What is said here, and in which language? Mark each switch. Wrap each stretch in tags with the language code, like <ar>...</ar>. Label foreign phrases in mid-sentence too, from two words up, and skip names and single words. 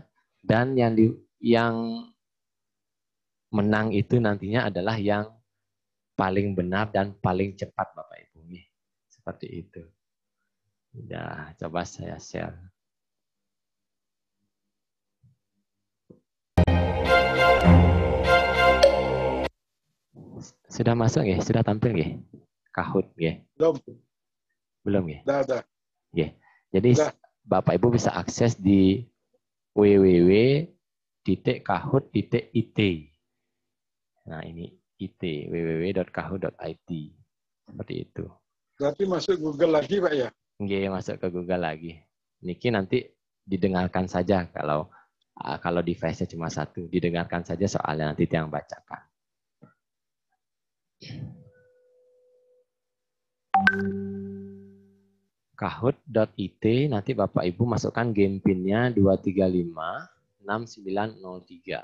<id>Dan yang menang itu nantinya adalah yang paling benar dan paling cepat Bapak Ibu. Seperti itu. Ya, coba saya share. Sudah masuk nggih? Sudah tampil nggih? Kahoot nggih? Belum nggih? Sudah. Nggih. Jadi Bapak Ibu bisa akses di www.kahoot.it. Nah, ini IT, www.kahoot.it. Seperti itu. Berarti masuk Google lagi, Pak ya? Nggih, masuk ke Google lagi. Niki nanti didengarkan saja kalau device-nya cuma satu, didengarkan saja soalnya nanti yang bacakan. Kahoot.it nanti Bapak Ibu masukkan</id> <en>game pin-nya</en> <id>2356903.</id>